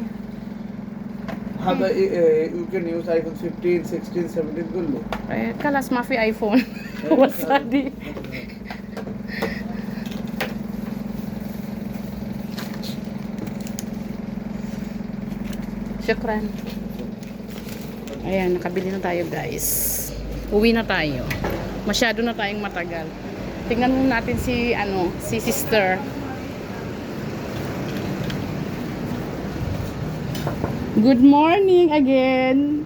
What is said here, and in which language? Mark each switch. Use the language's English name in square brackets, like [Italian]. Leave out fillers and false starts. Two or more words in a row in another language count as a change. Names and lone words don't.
[Arabic] هذا يمكن يوز ايفون 15 16 17 كله. خلاص ما في ايفون وصادي Shukran. [Filipino] Ayan, nakabili na tayo guys. Uwi na tayo. Masyado na tayong matagal. Tingnan mo natin si si sister. [English] Good morning again.